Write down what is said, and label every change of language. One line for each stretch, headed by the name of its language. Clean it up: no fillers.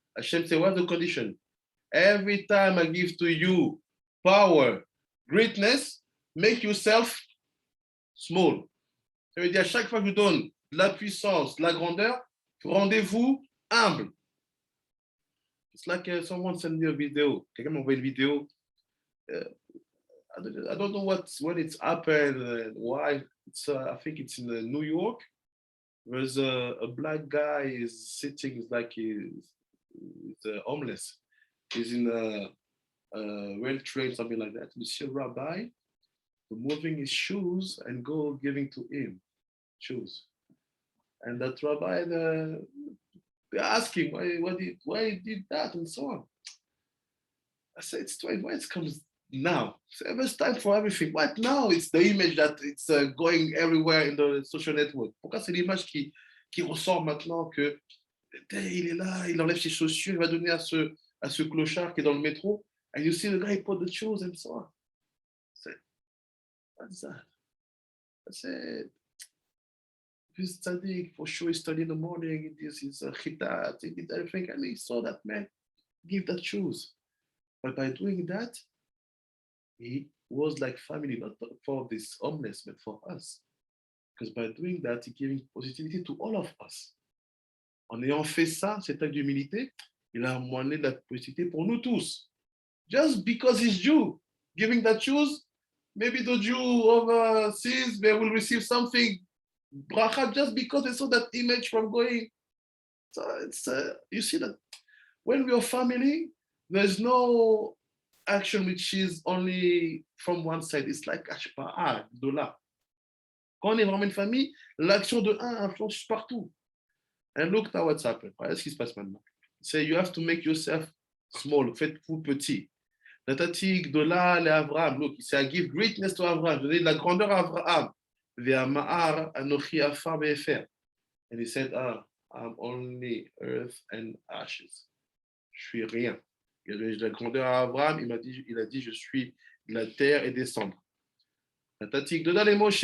English: Hashem said, what's the condition? Every time I give to you power, greatness, make yourself small.
French: Ça veut dire à chaque fois que je vous donne de la puissance, de la grandeur, rendez-vous humble.
English: It's like someone sent me a video.
French: Quelqu'un m'a envoyé une vidéo.
English: I don't know when it's happened and why. I think it's in New York. There's a black guy is sitting, it's like he's homeless. He's in a rail train, something like that. You see a rabbi removing his shoes and go giving to him shoes. And that rabbi, they ask him why he did that and so on. I said, it's why it comes now. So there's time for everything. What now? It's the image that it's going everywhere in the social network.
French: Pourquoi c'est l'image qui ressort maintenant que il est là, il enlève ses chaussures, il va donner à ce clochard qui est dans le métro.
English: And you see the guy put the shoes and so on. What's that? I said, This tzaddik, for sure, he studied in the morning, he did his chitat, he did everything, and he saw that man give that shoes. But by doing that, he was like family, not for this homeless, but for us. Because by doing that, he giving positivity to all of us.
French: En ayant fait ça, cet acte d'humilité, il a amené de la positivité pour nous tous.
English: Just because he's Jew, giving that shoes, maybe the Jew overseas, they will receive something, bracha, just because they saw that image from going. So it's, you see that when we are family, there's no action which is only from one side. It's like ashpa'ah, de là.
French: Quand on est vraiment une famille, l'action de un influence partout.
English: And look now what's happened.
French: Voilà ce qui se passe maintenant.
English: Say you have to make yourself small.
French: Faites-vous petit.
English: La tatique de là, les Abraham. Look, c'est I give greatness to Abraham.
French: Donner de la grandeur à Abraham.
Hebrew: Ve'ama'ar anochi afar be'efer.
English: And he said, I'm only earth and ashes.
French: Je suis rien. Il a donné de la grandeur à Abraham. Il a dit, je suis de la terre et des cendres. La tatique de là, les Moshe.